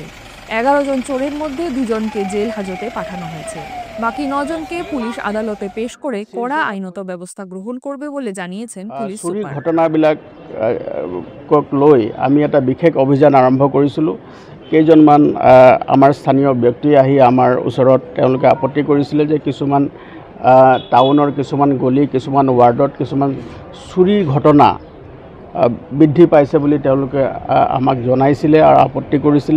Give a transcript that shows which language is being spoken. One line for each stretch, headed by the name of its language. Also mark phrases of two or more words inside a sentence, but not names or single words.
Bangla: 11 জন চোরের মধ্যে 2 জনকে জেল হাজতে পাঠানো হয়েছে। বাকি 9 জনকে পুলিশ আদালতে পেশ করে কড়া আইনত ব্যবস্থা গ্রহণ করবে বলে জানিয়েছেন পুলিশ সুপার।
Assamese: ঘটনাবিলাকক লৈ আমি এটা বিশেষ অভিযান আৰম্ভ কৰিছিলোঁ। কেইজনমান আমাৰ স্থানীয় ব্যক্তি আহি আমাৰ ওচৰত তেওঁলোকে আপত্তি কৰিছিলে যে কিছুমান টাউনৰ কিছুমান গলি কিছুমান ৱাৰ্ডত কিছুমান চুৰিৰ ঘটনা বৃদ্ধি পাইছে বুলি তেওঁলোকে আমাক জনাইছিলে আৰু আপত্তি কৰিছিলে।